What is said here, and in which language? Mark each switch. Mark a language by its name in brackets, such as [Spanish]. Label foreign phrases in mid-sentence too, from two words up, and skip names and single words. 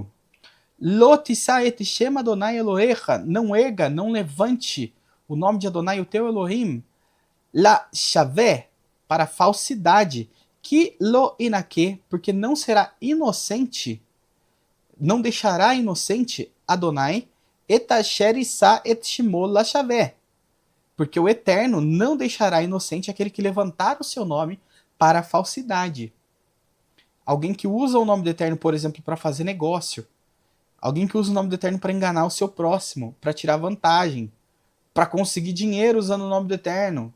[Hebrew] לא תשא את שם ה׳ אלהיך. [Portuguese] Não erga, não levante o nome de Adonai, o teu Elohim. [Hebrew] לשוא, [Portuguese] para falsidade. [Hebrew] כי לא ינקה, [Portuguese] porque não será inocente, não deixará inocente Adonai, [Hebrew] את אשר ישא את שמו לשוא. [Portuguese] Porque o Eterno não deixará inocente aquele que levantar o seu nome para a falsidade. Alguém que usa o nome do Eterno, por exemplo, para fazer negócio. Alguém que usa o nome do Eterno para enganar o seu próximo, para tirar vantagem, para conseguir dinheiro usando o nome do Eterno.